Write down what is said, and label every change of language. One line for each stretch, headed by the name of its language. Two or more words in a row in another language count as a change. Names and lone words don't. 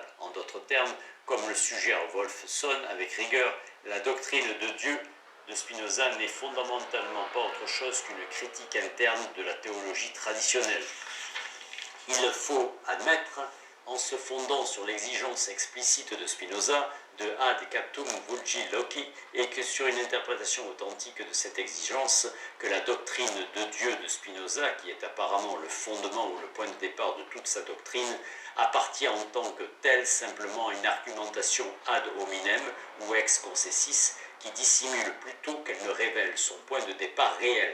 French: En d'autres termes, comme le suggère Wolfson avec rigueur, la doctrine de Dieu de Spinoza n'est fondamentalement pas autre chose qu'une critique interne de la théologie traditionnelle. Il faut admettre, en se fondant sur l'exigence explicite de Spinoza, de
Latin: ad captum vulgi loci,
French: et que sur une interprétation authentique de cette exigence, que la doctrine de Dieu de Spinoza, qui est apparemment le fondement ou le point de départ de toute sa doctrine, appartient en tant que telle simplement à une argumentation
Latin: ad hominem
French: ou
Latin: ex concessis,
French: qui dissimule plutôt qu'elle ne révèle son point de départ réel.